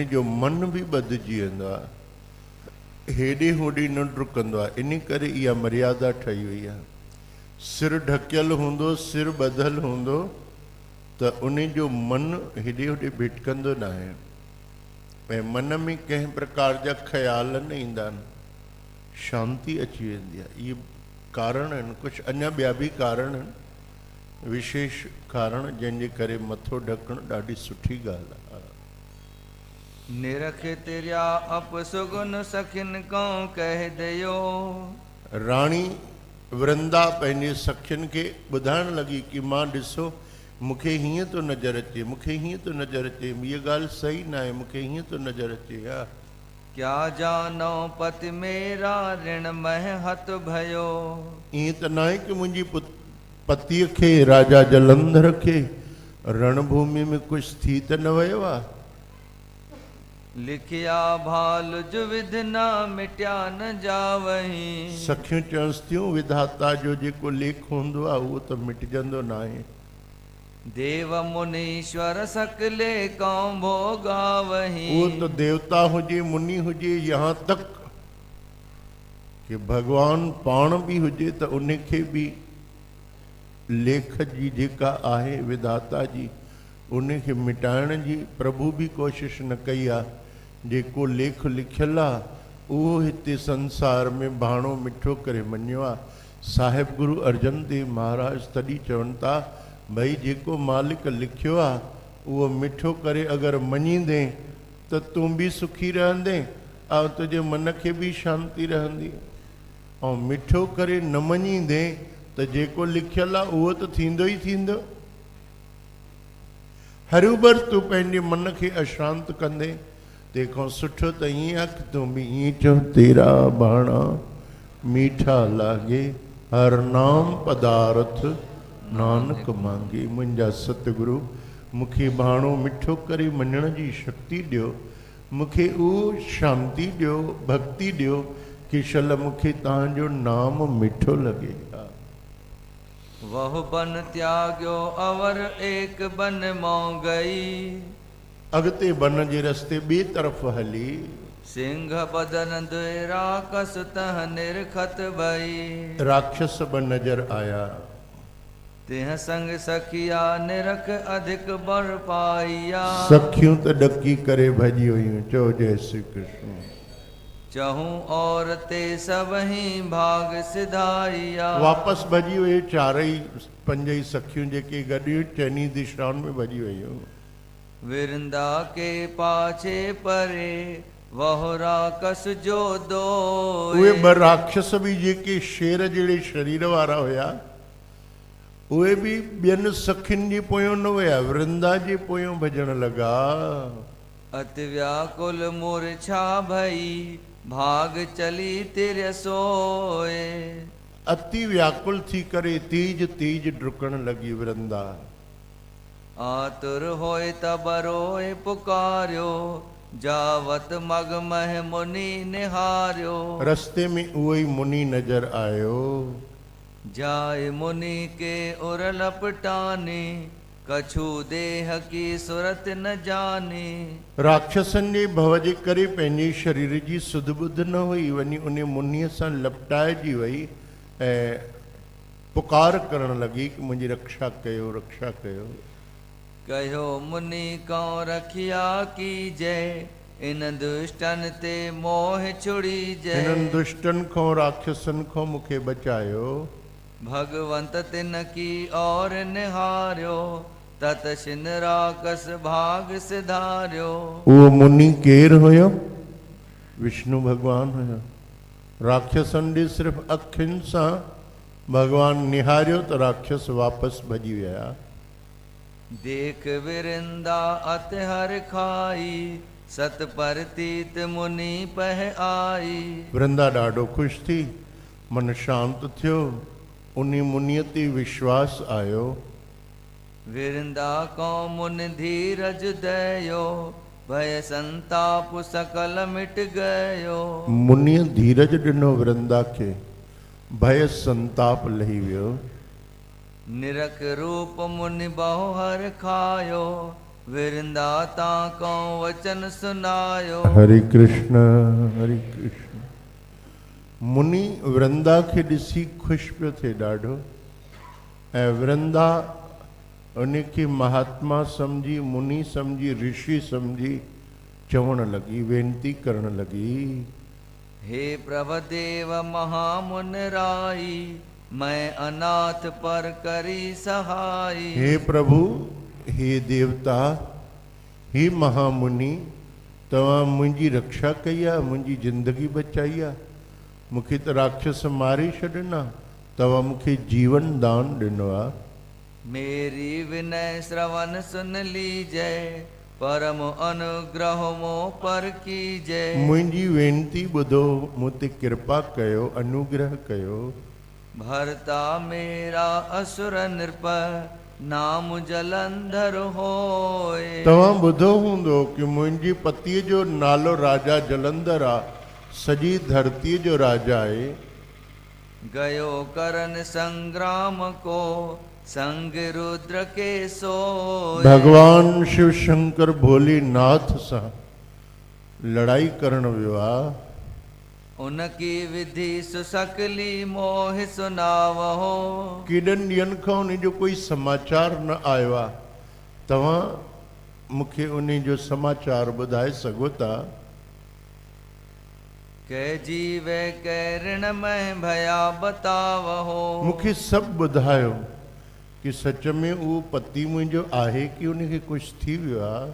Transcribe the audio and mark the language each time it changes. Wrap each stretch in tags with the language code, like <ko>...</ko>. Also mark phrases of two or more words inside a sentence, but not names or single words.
<sd>जो मन बि ॿधिजी वेंदो आहे हेॾे होॾे न डुकंदो आहे इन करे इहा मर्यादा ठही वई आहे सिर ढकियल हूंदो सिर ॿधल हूंदो त उन जो मन हेॾे होॾे भिटकंदो न आहे ऐं मन में कंहिं प्रकार जा ख़्याल न ईंदा आहिनि शांती अची वेंदी आहे इहे कारण आहिनि कुझु अञा ॿिया बि कारण आहिनि विशेष कारण जंहिंजे करे मथो ढकणु ॾाढी सुठी ॻाल्हि आहे</sd> <bra>निरख तिरिया अपसुगुन सखिन को कह दियो</bra> <sd>राणी वृंदा पंहिंजे सखियुनि खे ॿुधाइण लॻी कि मां ॾिसो मूंखे हीअं थो नज़र अचे मूंखे हीअं थो नज़र अचे इहा ॻाल्हि सही न आहे मूंखे हीअं थो नज़र अचे हा</sd> <bra>क्या जानो पति मेरा ऋण मह हथ भयो</bra> <sd>ईअं त न आहे कि मुंहिंजी पतीअ खे राजा जलंधर खे रणभूमि में कुझु थी त न वियो आहे</sd> <bra>लिखिया भाल जो विधना मिटिया न जावही</bra> <sd>सखियूं चवंसि थियूं विधाता जो जेको लेख हूंदो आहे उहो त मिटजंदो न आहे</sd> <bra>देव मुनीश्वर सकले कौं भोगावही</bra> <sd>उहो त देवता हुजे मुनि हुजे</sd> <hi>यहाँ तक कि</hi> <sd>भगवान पाण बि हुजे त उनखे बि लेख जी जेका आहे विधाता जी उनखे मिटाइण जी प्रभु बि कोशिश न कई आहे जेको लेख लिखियलु आहे उहो हिते संसार में भाणो मिठो करे मञियो आहे साहिब गुरु अर्जन देव महाराज तॾहिं चवनि था भई जेको मालिक लिखियो आहे उहो मिठो करे अगरि मञींदे त तूं बि सुखी रहंदे ऐं तुंहिंजे मन खे बि शांती रहंदी ऐं मिठो करे न मञींदे त जेको लिखियलु आहे उहो त थींदो ई थींदो हरूभर तूं पंहिंजे मन खे अशांत कंदे तंहिंखां सुठो त ईअं आहे कि तूं बि ईअं चओ</sd> <pa>तेरा बाणा मीठा लागे हर नाम पदार्थ नानक मांगे</pa> <sd>मुंहिंजा सतगुरु मूंखे भाणो मिठो करे मञण जी शक्ति ॾियो मूंखे उहो शांती ॾियो भक्ति ॾियो कि शल मूंखे तव्हांजो नाम मिठो लॻे</sd> <bra>वह बन त्याग्यो अवर एक बन मों गई</bra> <sd>अॻिते बन जे रस्ते ॿिए तरफ़ हली</sd> <bra>सिंह बदन दुरा कस तह निरखत भई</bra> <sd>राक्षस ब नज़र आया</sd> <bra>तिह संग सखिया निरख अधिक बर पाइया</bra> <sd>सखियूं त डकी करे भजी हुयूं। चओ जय श्री कृष्ण।</sd> <bra>चहूं और ते सबही भाग सिधाइया</bra> <sd>वापस भजी हुए चारई पंजई सखियूं जेके गॾियूं चइनी दिशाउनि में भजी वयूं।</sd> <bra>विरंदा के पाछे परे वहुरा कस जो दो</bra> <sd>उहे ॿ राक्षस बि जेके शेर जहिड़े शरीर वारा हुया उहे बि ॿियनि सखियुनि जे पोयों न विया, वृंदा जे पोयों भॼण लॻा।</sd> <bra>अति व्याकुल मूर्छा भई भाग चली तिर सोए</bra> <sd>अति व्याकुल थी करे तेज तेज डुकण लॻी वृंदा।</sd> <bra>आतुर होए तब रोए पुकार्यो जावत मग मह मुनि निहार्यो</bra> <sd>रस्ते में उहो ई मुनि नजर आयो।</sd> <bra>जाय मुनि के उर लपटाने कछु देह की सुरत न जाने</bra> <sd>राक्षसनि जे भव जे करे पंहिंजे शरीर जी सुध बुध न हुई, वञी उन मुनीअ सां लपटाइजी वई ऐं पुकार करण लॻी कि मुंहिंजी रक्षा कयो, रक्षा कयो।</sd> <bra>कहो मुनि कौ रखिया की जय इन दुष्टन ते मोह छुड़ी जय</bra> <sd>हिननि दुष्टनि खां राक्षसनि खां मूंखे बचायो।</sd> <bra>भगवंत तिन की और निहार्यो तत शिन राकस भाग सिधार्यो</bra> <sd>उहो मुनि केरु हुयो? विष्णु भगवान हुयो। राक्षसनि ॾे सिर्फ़ु अखियुनि सां भगवान निहारियो त राक्षस वापसि भॼी विया।</sd> <bra>देख विरिंदा अत हर खाई सत परतीत मुनि पह आई</bra> <sd>वृंदा ॾाढो ख़ुशि थी, मन शांत थियो, उन मुनीअ ते विश्वास आयो।</sd> <bra>विरिंदा को मुन धीरज दयो भय संताप सकल मिट गयो</bra> <sd>मुनीअ धीरज ॾिनो वृंदा खे, भय संताप लही वियो।</sd> <bra>निरख रूप मुनि बहु हर खायो विरिंदा ताको वचन सुनायो</bra> <sd>हरे कृष्ण हरे कृष्ण। मुनि वृंदा खे ॾिसी ख़ुशि पियो थिए ॾाढो, ऐं वृंदा उन खे महात्मा सम्झी, मुनि सम्झी, ऋषि सम्झी चवण लॻी, वेनती करण लॻी।</sd> <bra>हे प्रभदेव महामुन राई मैं अनाथ पर करी सहाई</bra> <sd>हे प्रभु, हे देवता, हे महामुनि, तव्हां मुंहिंजी रक्षा कई आहे, मुंहिंजी ज़िंदगी बचाई आहे। मूंखे त राक्षस मारे छॾिना, तव्हां मूंखे जीवन दान ॾिनो आहे।</sd> <bra>मेरी विनय श्रवण सुन लीजय परम अनुग्रह मो पर कीजय</bra> <sd>मुंहिंजी वेनती ॿुधो, मूं ते कृपा कयो, अनुग्रह कयो।</sd> <bra>भरता मेरा असुर नृप नाम जलंधर होए</bra> <sd>तव्हां ॿुधो हूंदो कि मुंहिंजे पतीअ जो नालो राजा जलंधर आहे, सॼी धरतीअ जो राजा आहे।</sd> <bra>गयो करन संग्राम को संग रुद्र के सोए</bra> <sd>भगवान शिव शंकर भोलेनाथ सां लड़ाई करण वियो आहे।</sd> <bra>उनकी विधि सुसकली मोह सुनावहो</bra> <sd>केॾनि ॾींहंनि खां उन जो कोई समाचार न आयो आहे, तव्हां मूंखे उन जो समाचार ॿुधाए सघो था?</sd> <bra>कै जीवे कै ऋण में भया बतावहो</bra> <sd>मूंखे सभु ॿुधायो कि सच में उहो पति मुंहिंजो आहे कि उनखे कुझु थी वियो आहे।</sd>